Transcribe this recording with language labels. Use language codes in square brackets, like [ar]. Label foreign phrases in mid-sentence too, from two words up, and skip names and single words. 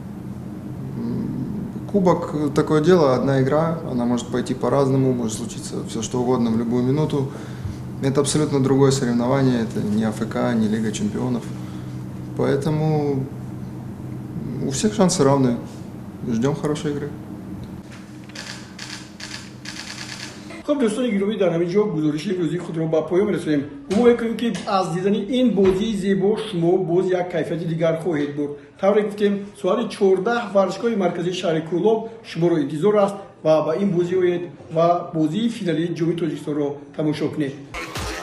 [ru] Кубок – такое дело, одна игра, она может пойти по-разному, может случиться все что угодно в любую минуту. Это абсолютно другое соревнование, это не АФК, не Лига чемпионов. Поэтому у всех шансы равны. Ждем хорошей игры. [tg] خب دوستان گرامی در همین جا گزارش امروزی خود را به پایان می‌رسانیم. گمان می‌کنیم که از دیدن این بازی زیبا شما باز یک کیفیت دیگر خواهید برد. طوری گفتیم ساعت 14 ورزشگاه مرکزی شهر کولوب شما را انتظار است و به این بازی آیید و بازی فینالی جام تاجیکستان را تماشا کنید.